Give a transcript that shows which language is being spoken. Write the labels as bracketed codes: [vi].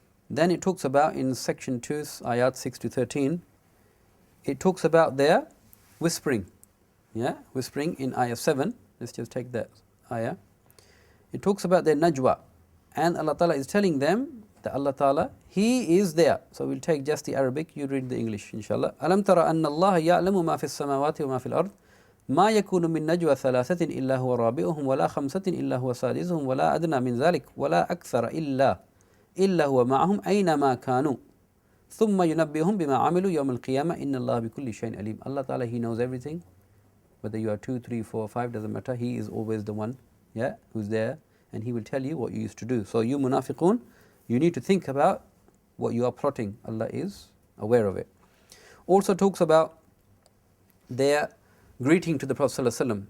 [en] Then it talks about in section 2, ayat 6 to 13, it talks about their whispering. Yeah, whispering in ayah 7. Let's just take that ayah. It talks about their najwa. And Allah Ta'ala is telling them that Allah Ta'ala, He is there. So we'll take just the Arabic, you read the English, inshallah. [ar] Alam tara anna Allah ya'lamu ma fi as-samawati wa ma fi al-ard. ما يكون من نجوى ثلاثة إلا هو رابعهم ولا خمسة إلا هو سادسهم ولا أدنى من ذلك ولا أكثر إلا هو معهم أينما كانوا ثم ينبئهم بما عملوا يوم القيامة إن الله بكل شيء عليم. [en] Allah Ta'ala, He knows everything. Whether you are 2, 3, 4, 5, doesn't matter. He is always the one, yeah, who's there, and He will tell you what you used to do. So you munafiqun, you need to think about what you are plotting. Allah is aware of it. Also talks about their greeting to the Prophet ﷺ.